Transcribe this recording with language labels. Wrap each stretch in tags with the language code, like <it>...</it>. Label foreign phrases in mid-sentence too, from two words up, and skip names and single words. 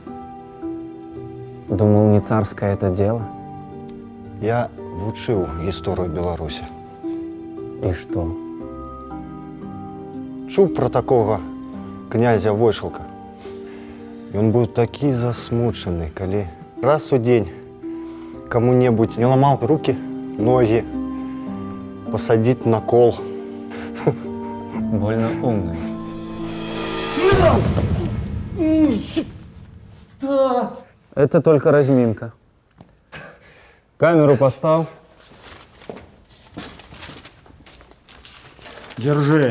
<ru>Думал, не царское это дело.</ru> <be>Я вучыў гісторыю Беларусі.</be> <ru>И что?</ru> <be>Чуў пра такога князя Войшалка. Ён быў такі засмучаны, калі раз у дзень каму-небудзь не ламаў руки, ногі, пасадзіць на кол.</be> <ru>Больно умный. Это только разминка. Камеру поставь. Держи.</ru>